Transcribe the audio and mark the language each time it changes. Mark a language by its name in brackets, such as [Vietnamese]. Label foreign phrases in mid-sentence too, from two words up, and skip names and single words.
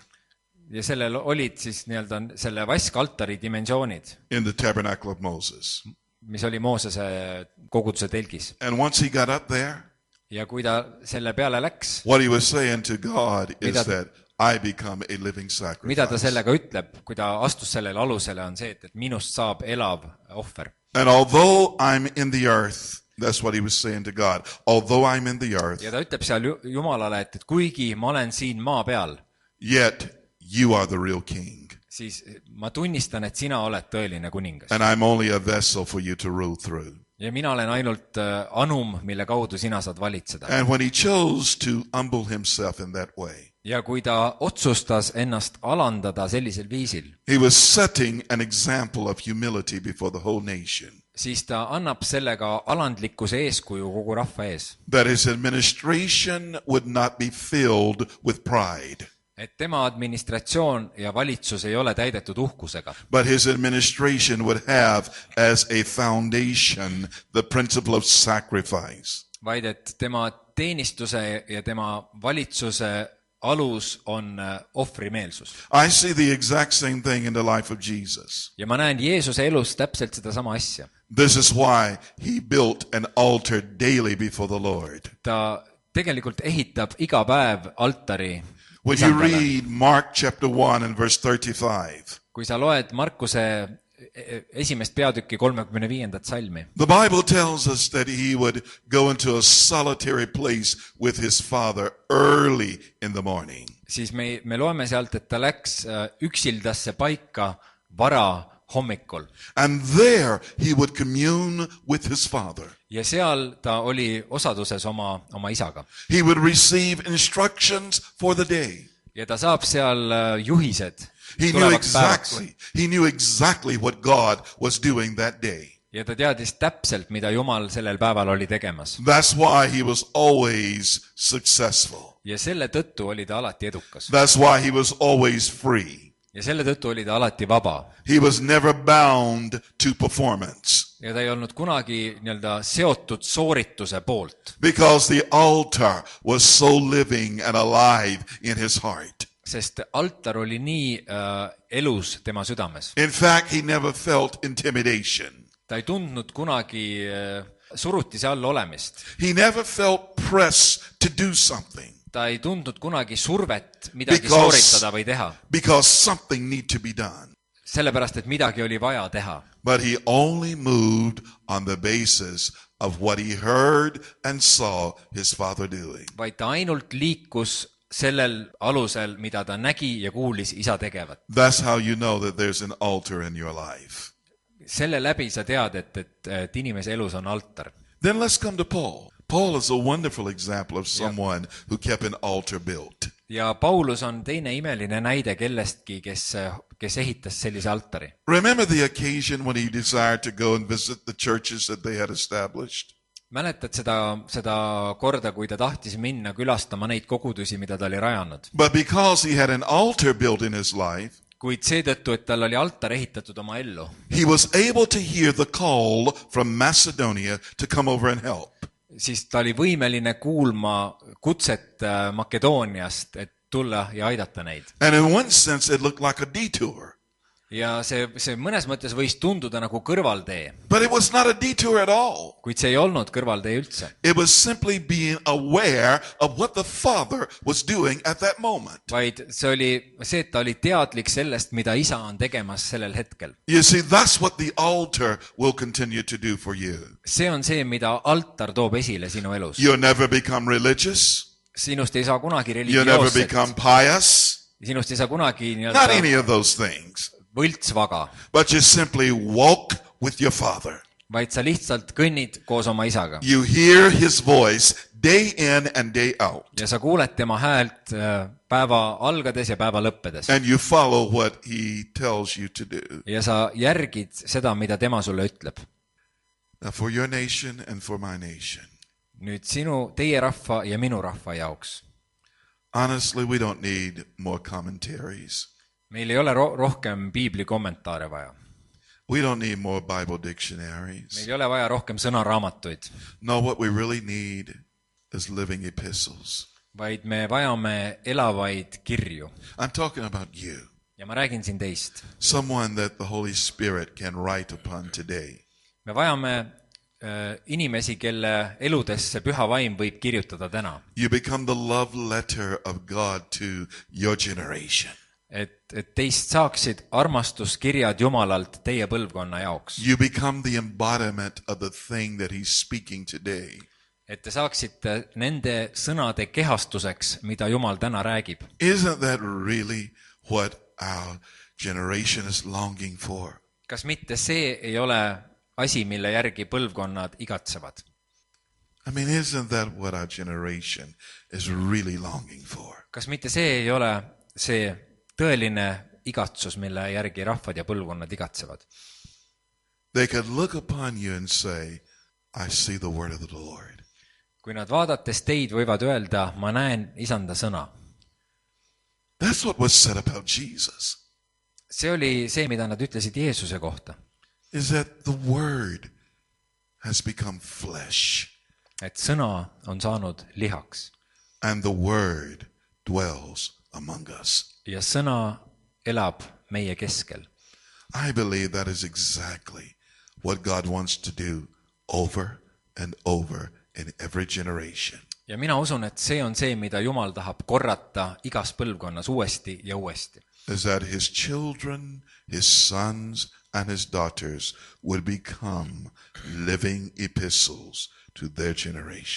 [Estonian] Ja sellel olid siis nii-öelda selle vaskaltari dimensioonid, [English] in the tabernacle of Moses. [Estonian] mis oli Moosese koguduse telgis. [English] And once he got up there, [Estonian] Ja kui ta selle peale läks, [English] what he was saying to God is [Estonian] Mida- [English] that I become a living [Estonian] mida ta [English] sacrifice. [Estonian] sellega ütleb, kui ta astus sellele alusele, on see, et minust saab elav ohver. [English] And although I'm in the earth, that's what he was saying to God. Although I'm in the earth, [Estonian] Ja ta ütleb seal Jumalale, et kuigi ma olen siin maa peal, [English] yet you are the real king. [Estonian] siis ma tunnistan, et sina oled tõeline kuningas. [English] And I'm only a vessel for you to rule through. [Estonian] Ja mina olen ainult anum, mille kaudu sina saad valitseda. [English] And when he chose to humble himself in that way, [Estonian] Ja kui ta otsustas ennast alandada sellisel viisil, [English] he was setting an example of humility before the whole nation. [Estonian] siis ta annab sellega alandlikkuse eeskuju kogu rahva ees. [English] That his administration would not be filled with pride, [Estonian] Et tema administratsioon ja valitsus ei ole täidetud uhkusega, [English] but his administration would have as a foundation the principle of sacrifice. [Estonian] vaid et tema teenistuse ja tema valitsuse alus on ohvrimeelsus. [English] I see the exact same thing in the life of Jesus. [Estonian] Ja ma näen Jeesuse elus täpselt sedasama asja. [English] This is why he built an altar daily before the Lord. [Estonian] Ta tegelikult ehitab iga päev altari [English] When you [Estonian] Isandale. [English] read Mark chapter 1 and verse 35, [Estonian] Kui sa loed Markuse esimest peatükki 35. salmi, [English] the Bible tells us that he would go into a solitary place with his father early in the morning. [Estonian] siis me loeme sealt, et ta läks üksildasse paika vara hommikul. [English] And there he would commune with his father. [Estonian] Ja seal ta oli osaduses oma isaga. [English] He would receive instructions for the day. [Estonian] Ja ta saab seal juhised [English] He [Estonian] tulevaks päevaks. [English] knew exactly what God was doing that day. [Estonian] Ja ta teadis täpselt, mida Jumal sellel päeval oli tegemas. [English] That's why he was always successful. [Estonian] Ja selle tõttu oli ta alati edukas. [English] That's why he was always free. [Estonian] Ja selle tõttu oli ta alati vaba. [English] He was never bound to performance. [Estonian] Ja ta ei olnud kunagi nii-öelda seotud soorituse poolt. [English] Because the altar was so living and alive in his heart. [Estonian] Sest altar oli nii elus tema südames. [English] In fact, he never felt intimidation. [Estonian] Ta ei tundnud kunagi surutise all olemist. [English] He never felt press to do something. [Estonian] Ta ei tundnud kunagi survet midagi sooritada või teha. [English] Because something need to be done. [Estonian] Sellepärast, et midagi oli vaja teha. [English] But he only moved on the basis of what he heard and saw his father doing. [Estonian] Vaid ta ainult liikus sellel alusel, mida ta nägi ja kuulis isa tegevat. [English] That's how you know that there's an altar in your life. [Estonian] Selle läbi sa tead, et inimese elus on altar. [English] Then let's come to Paul. Paul is a wonderful example of someone who kept an altar built. [Estonian] Ja Paulus on teine imeline näide kellestki, kes ehitas sellise altari. [English] Remember the occasion when he desired to go and visit the churches that they had established? [Estonian] Mäletad seda korda, kui ta tahtis minna külastama neid kogudusi, mida ta oli rajanud. [English] But because he had an altar built in his life, [Estonian] Kuid seetõttu, et tal oli altar ehitatud oma ellu, [English] he was able to hear the call from Macedonia to come over and help. [Estonian] siis ta oli võimeline kuulma kutset Makedooniast, et tulla ja aidata neid. [English] And in one sense, it looked like a detour. [Estonian] ja see mõnes mõttes võis tunduda nagu kõrvaltee, [English] But it was not a detour at all. [Estonian] kuid see ei olnud kõrvaltee üldse, [English] It was simply being aware of what the Father was doing at that moment. [Estonian] vaid see oli see, et ta oli teadlik sellest, mida isa on tegemas sellel hetkel. [English] You see, that's what the altar will continue to do for you. [Estonian] See on see, mida altar toob esile sinu elus. [English] You'll never become religious. [Estonian] Sinust ei saa kunagi [English] You'll never [Estonian] religioosset, [English] become pious. [Estonian] sinust ei saa kunagi [English] Not any [Estonian] nii-öelda [English] of those things. [Estonian] võltsvaga, [English] But you simply walk with your Father. [Estonian] vaid sa lihtsalt kõnnid koos oma isaga [English] You hear his voice day in and day out. [Estonian] ja sa kuuled tema häält päeva algades ja päeva lõppedes [English] And you follow what he tells you to do. [Estonian] ja sa järgid seda, mida tema sulle ütleb. [English] Now, for your nation and for my nation, [Estonian] Nüüd teie rahva ja minu rahva jaoks. [English] honestly, we don't need more commentaries. [Estonian] Meil ei ole rohkem piibli kommentaare vaja. [English] We don't need more Bible dictionaries. [Estonian] Meil ei ole vaja rohkem sõnaraamatuid, [English] No, what we really need is living epistles. [Estonian] vaid me vajame elavaid kirju. [English] I'm talking about you, [Estonian] Ja ma räägin siin teist. [English] someone that the Holy Spirit can write upon today. [Estonian] Me vajame inimesi, kelle eludesse püha vaim võib kirjutada täna. [English] You become the love letter of God to your generation. [Estonian] Et teist saaksid armastuskirjad Jumalalt teie põlvkonna jaoks. [English] You become the embodiment of the thing that he's speaking today. [Estonian] Et te saaksite nende sõnade kehastuseks, mida Jumal täna räägib. [English] Isn't that really what our generation is longing for? [Estonian] Kas mitte see ei ole asi, mille järgi põlvkonnad igatsevad? [English] I mean, isn't that what our generation is really longing for? [Estonian] Kas mitte see ei ole see tõeline igatsus, mille järgi rahvad ja põlvkonnad igatsevad? [English] They could look upon you and say, I see the word of the Lord. [Estonian] Kui nad vaadates teid võivad öelda, ma näen isanda sõna. [English] That's what was said about Jesus, [Estonian] See oli see, mida nad ütlesid Jeesuse kohta. [English] is that the word has become flesh [Estonian] Et sõna on saanud lihaks [English] and the word dwells among us. [Estonian] ja sõna elab meie keskel. [English] I believe that is exactly what God wants to do over and over in every generation. [Estonian] Ja mina usun, et see on see, mida Jumal tahab korrata igas põlvkonnas uuesti ja uuesti. [English] Is that his children, his sons, and his daughters would become living epistles to their generation.